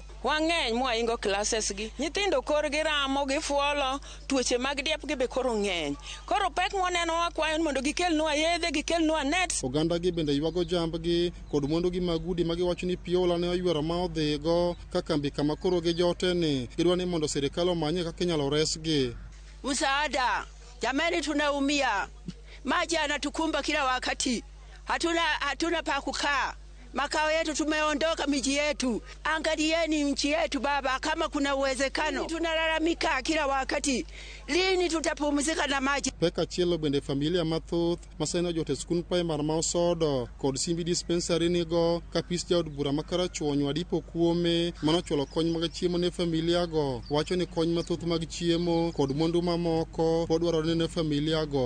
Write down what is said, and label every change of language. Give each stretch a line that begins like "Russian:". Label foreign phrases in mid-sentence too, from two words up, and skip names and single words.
Luo (Kenya and Tanzania): Wang'eny mwaingo classes gi. Nyithindo korgi ramo, gifuolo, tuoche mag diep gi be koro ng'eny. Koro pek mwaneno wakwayo mondo gikelnwa yedhe, gikelnwa nets. Oganda gi bende ywago jambgi kod mwandu gi mag udi ma giwacho ni piola ne oywero ma odhigo ka kambi kama koro gijoteni. Gidwa ni mondo serikal omanye kaka inyalo resgi.
Swahili: Msaada, jamani tunaumia. Maji yanatukumba kila wakati. Hatuna pa kukaa. Makao yetu tumeondoka miji yetu. Angalieni nchi yetu baba kama kuna uwezekano. Tunalalamika kila wakati. Lini tutapumzika na maji?
Luo (Kenya and Tanzania): Peka chielo bende familia mathoth maseno jote skund primar ma Osodo kod Simbi dispensary nigo kapis jaod bura ma Karachuonyo adipo kuome manochulo kony mag chiemo ne familia go. Wacho ni kony mathoth mag chiemo kod mwandu mamoko pod dwarore ne familia go.